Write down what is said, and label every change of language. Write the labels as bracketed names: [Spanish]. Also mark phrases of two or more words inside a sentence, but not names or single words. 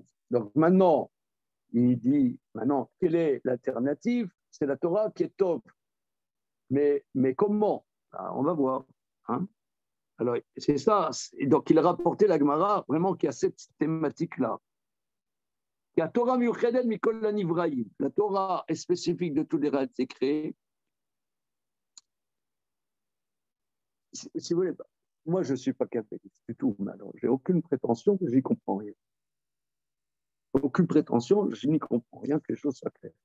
[French] Donc maintenant, il dit, quelle est l'alternative? C'est la Torah qui est top. Mais comment? On va voir. Hein. Alors, c'est ça. Et donc, il a rapporté la Gemara, vraiment, qui a cette thématique-là. [Hebrew] Il y a Torah miuchedel mikol lanivraïm. [French] La Torah est spécifique de toutes les réalités créées. Si vous voulez, moi, je ne suis pas kabbaliste du tout. Je n'ai aucune prétention que j'y comprends rien. Aucune prétention, je n'y comprends rien, que les choses soient claires.